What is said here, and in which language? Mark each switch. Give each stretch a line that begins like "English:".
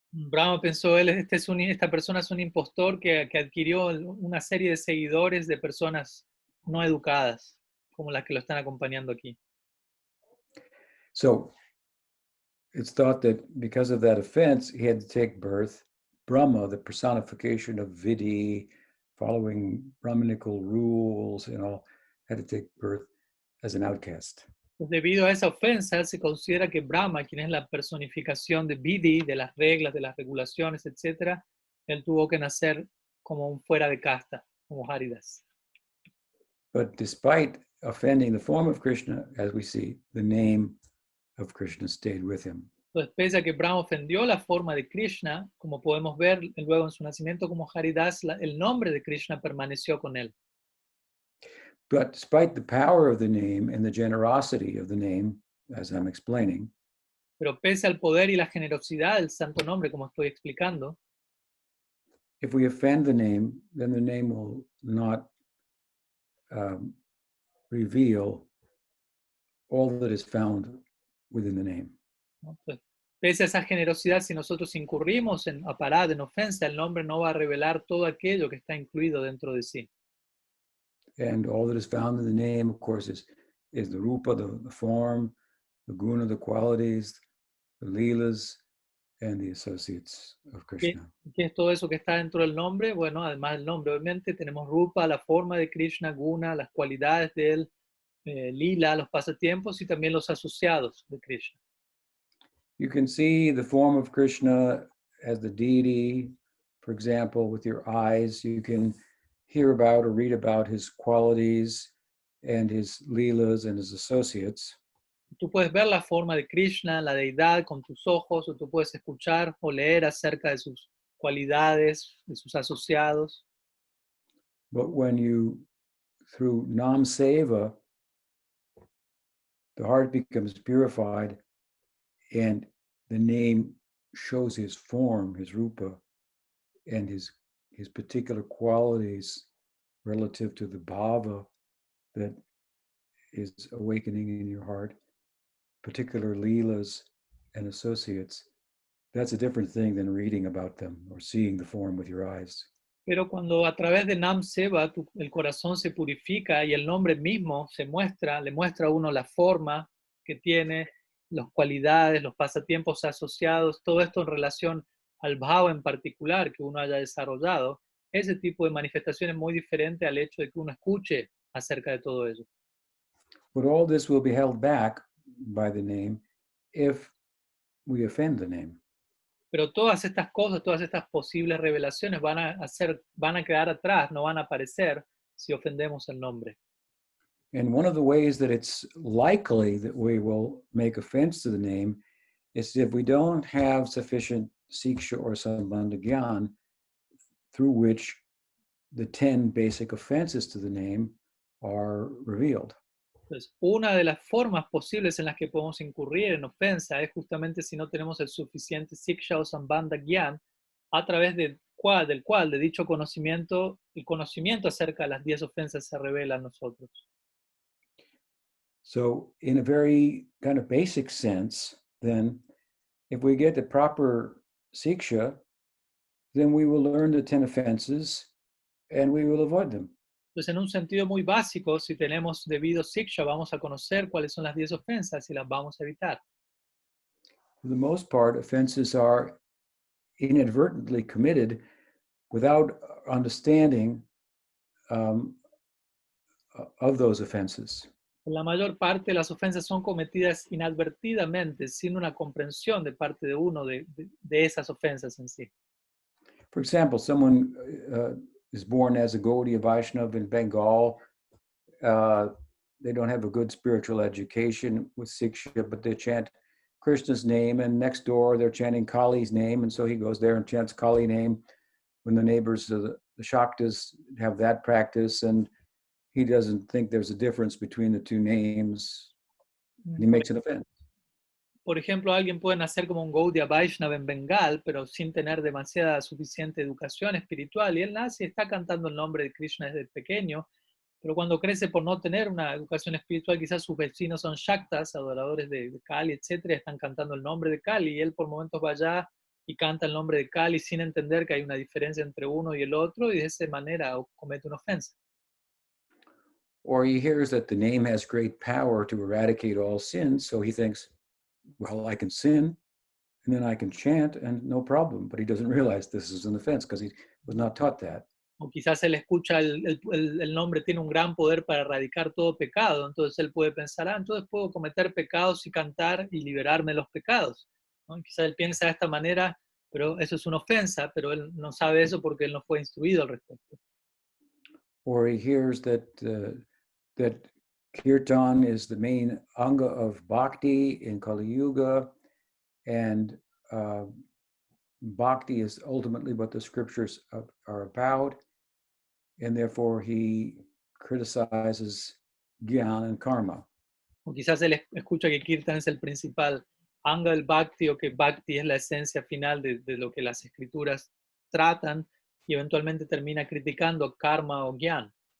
Spanish: Brahma pensó, esta persona es un impostor que adquirió una serie de seguidores de personas no educadas, como las que lo están acompañando aquí.
English: So it's thought that because of that offense, he had to take birth. Brahma, the personification of Vidhi, following Brahminical rules and all, had to take birth as an outcast.
Spanish: Pues debido a esa ofensa, se considera que Brahma, quien es la personificación de Vidhi, de las reglas, de las regulaciones, etc., él tuvo que nacer como un fuera de casta, como Haridas.
English: But despite offending the form of Krishna, as we see, the name of Krishna stayed with him.
Spanish: Entonces, pese a que Brahma ofendió la forma de Krishna, como podemos ver luego en su nacimiento como Haridas, el nombre de Krishna permaneció con él.
English: But despite the power of the name and the generosity of the name, as I'm explaining,
Spanish: Pero pese al poder y la generosidad del santo nombre, como estoy explicando,
English: if we offend the name, then the name will not reveal all that is found within the name.
Spanish: ¿no? Entonces, pese a esa generosidad, si nosotros incurrimos en aparad, en ofensa, el nombre no va a revelar todo aquello que está incluido dentro de sí.
English: And all that is found in the name, of course, is the rupa, the form, the guna, the qualities, the leelas, and the associates of Krishna.
Spanish: ¿Qué es todo eso que está dentro del nombre? Bueno, además del nombre, obviamente, tenemos rupa, la forma de Krishna, guna, las cualidades de él, lila, los pasatiempos y también los asociados de Krishna.
English: You can see the form of Krishna as the deity, for example, with your eyes. You can hear about or read about his qualities and his leelas and his associates.
Spanish: Tú puedes ver la forma de Krishna, la deidad, con tus ojos, o tú puedes escuchar o leer acerca de sus cualidades, de sus asociados.
English: But when you, through Nam Seva, the heart becomes purified and the name shows his form, his rupa, and his particular qualities relative to the bhava that is awakening in your heart, particular leelas and associates. That's a different thing than reading about them or seeing the form with your eyes.
Spanish: Pero cuando a través de Nam Seva el corazón se purifica y el nombre mismo se muestra, le muestra a uno la forma que tiene, las cualidades, los pasatiempos asociados, todo esto en relación al bhava en particular que uno haya desarrollado, ese tipo de manifestación es muy diferente al hecho de que uno escuche acerca de todo ello.
English: But all this will be held back by the name if we offend the name.
Spanish: Pero todas estas cosas, todas estas posibles revelaciones van a quedar atrás, no van a aparecer si ofendemos el nombre.
English: And one of the ways that it's likely that we will make offense to the name is if we don't have sufficient siksha or sambandha gyan through which the 10 basic offenses to the name are revealed.
Spanish: Entonces, una de las formas posibles en las que podemos incurrir en ofensa es justamente si no tenemos el suficiente siksha o sambandha gyan, a través del cual, de dicho conocimiento, el conocimiento acerca de las 10 ofensas se revela a nosotros.
English: So in a very kind of basic sense, then, if we get the proper siksha, then we will learn the 10 offenses and we will avoid them.
Spanish: Entonces, en un sentido muy básico, si tenemos debido siksha, vamos a conocer cuáles son las 10 ofensas y las vamos a evitar.
English: For the most part, offenses are inadvertently committed without understanding of those offenses.
Spanish: La mayor parte de las ofensas son cometidas inadvertidamente, sin una comprensión de parte de uno de esas ofensas en sí.
English: For example, someone is born as a Gaudiya Vaishnava in Bengal. They don't have a good spiritual education with Siksha, but they chant Krishna's name, and next door they're chanting Kali's name, and so he goes there and chants Kali name when the neighbors, the Shaktas, have that practice, and he doesn't think there's a difference between the two names. and he makes an offense.
Spanish: Por ejemplo, alguien puede nacer como un Gaudiya Vaishnava en Bengal, pero sin tener demasiada suficiente educación espiritual, y él nace y está cantando el nombre de Krishna desde pequeño, pero cuando crece por no tener una educación espiritual, quizás sus vecinos son Shaktas, adoradores de Kali, etcétera, están cantando el nombre de Kali, y él por momentos va allá y canta el nombre de Kali sin entender que hay una diferencia entre uno y el otro, y de esa manera comete una ofensa.
English: Or he hears that the name has great power to eradicate all sins, so he thinks, well, I can sin, and then I can chant, and no problem. But he doesn't realize this is an offense because he was not taught that.
Spanish: O quizás él escucha el nombre tiene un gran poder para erradicar todo pecado, entonces él puede pensar, entonces puedo cometer pecados y cantar y liberarme de los pecados, ¿no? Y quizás él piensa de esta manera, pero eso es una ofensa, pero él no sabe eso porque él no fue instruido al respecto.
English: Or he hears that that kirtan is the main anga of bhakti in Kali Yuga, and bhakti is ultimately what the scriptures are about, and therefore he criticizes jnana and karma.
Spanish: O quizás él escucha que Kirtan es el principal anga del Bhakti, o que Bhakti es la esencia final de lo que las escrituras tratan, y eventualmente termina criticando karma o gyan.